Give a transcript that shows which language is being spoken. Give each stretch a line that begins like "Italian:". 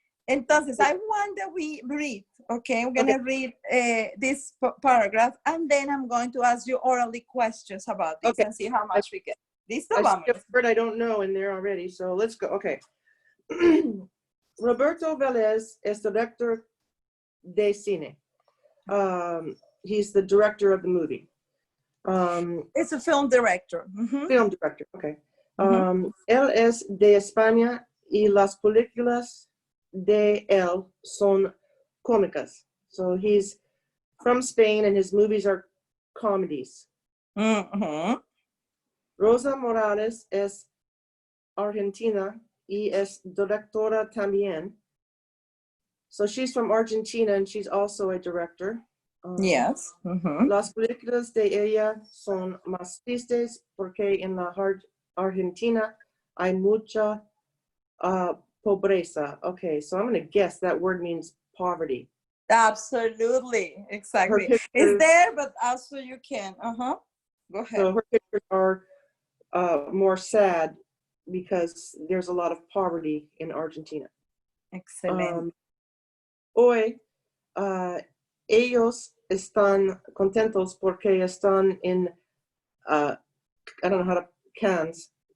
English: Entonces, I want that we read, okay? I'm going to read this paragraph, and then I'm going to ask you orally questions about this and see how much we get.
Spanish: Listo,
English: I see
Spanish: vamos.
English: a word I don't know in there already, so let's go. Okay.
Spanish: Roberto Velez es director de cine.
English: He's the director of the movie. It's a film director. Film director, okay.
Spanish: Él es de España y las películas de él son cómicas.
English: So he's from Spain and his movies are comedies.
Spanish: Rosa Morales es argentina y es directora también.
English: So she's from Argentina and she's also a director. Yes.
Spanish: Las películas de ella son más tristes porque en la Argentina hay mucha pobreza.
English: Okay, so I'm going to guess that word means poverty. Absolutely, exactly. It's there, but also you can. Go ahead. So her pictures are more sad because there's a lot of poverty in Argentina. Excellent.
Spanish: Hoy, ellos están contentos porque están en,
English: I don't know how to,
Spanish: Cannes.